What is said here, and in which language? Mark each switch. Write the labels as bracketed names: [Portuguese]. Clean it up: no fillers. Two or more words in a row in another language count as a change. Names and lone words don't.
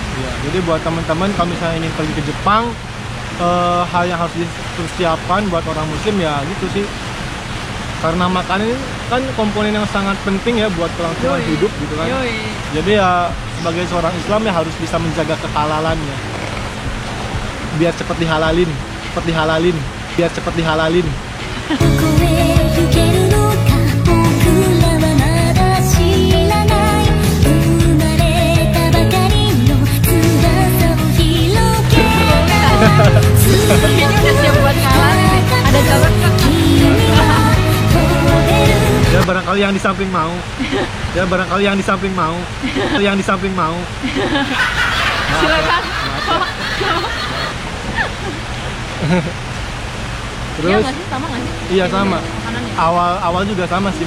[Indonesian] Iya, jadi buat teman-teman kalau misalnya ingin pergi ke Jepang, hal yang harus dipersiapkan buat orang muslim ya gitu sih. Karena makanan ini kan komponen yang sangat penting ya buat kelangsungan Yoi. hidup gitu kan. Yoi. Jadi ya sebagai seorang Islam ya harus bisa menjaga kehalalannya. Biar cepat dihalalin, biar cepat dihalalin. [Japanese] どこへ行けるのか僕らはまだ知らない生まれたばかりの翼を広げ [Indonesian] Kayaknya udah siap buat kalah nih. Ada jalan kan? [Japanese] 君は飛べる [Indonesian] Ya barangkali yang di samping mau. Ya barangkali yang di samping mau. Yang di samping mau. Silakan. Iya Terus nggak sih, sama nggak sih? Iya, sama. Makanannya. awal juga sama sih